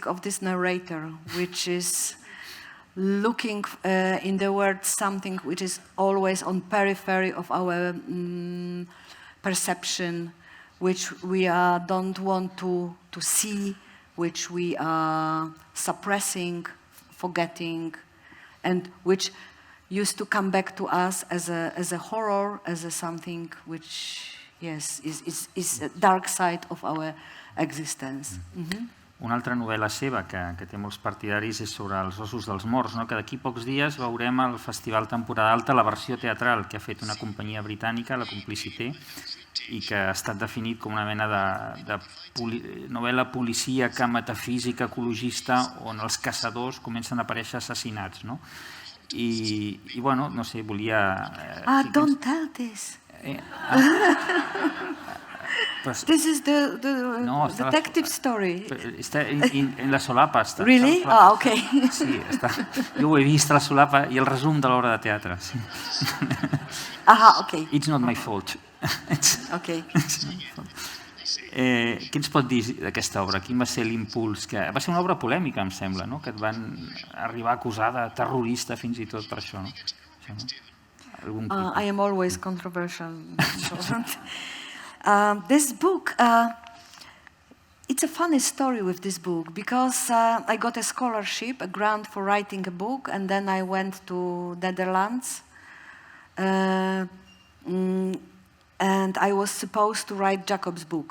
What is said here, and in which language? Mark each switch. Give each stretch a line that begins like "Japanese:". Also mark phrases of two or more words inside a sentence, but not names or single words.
English: of this narrator, which is looking in the world something which is always on periphery of our perception, which we don't want to see, which we are suppressing, forgetting, and which used to come back to us as a horror, as something which, yes, is a dark side of our existence.
Catalan: Una altra novel·la seva que té molts partidaris és sobre els ossos dels morts, que d'aquí pocs dies veurem al Festival Temporada Alta la versió teatral que ha fet una companyia britànica, la Complicité, i que ha estat definit com una mena de novel·la policíaca, metafísica, ecologista, on els caçadors comencen a aparèixer assassinats. I bueno, no sé, volia...
English: Don't tell this. This is the detective story.
Catalan: Està en la solapa.
English: Really? Okay.
Catalan: Sí, jo ho he vist a la solapa i el resum de l'obra de teatre.
English: Okay. It's not my fault. Okay.
Catalan: Què ens pot dir d'aquesta obra? Quin va ser l'impuls? Va ser una obra polèmica, em sembla, que et van arribar a acusar de terrorista fins i tot per això.
English: I am always controversial. This book, it's a funny story with this book because I got a scholarship, a grant for writing a book, and then I went to Netherlands, and I was supposed to write Jacob's book.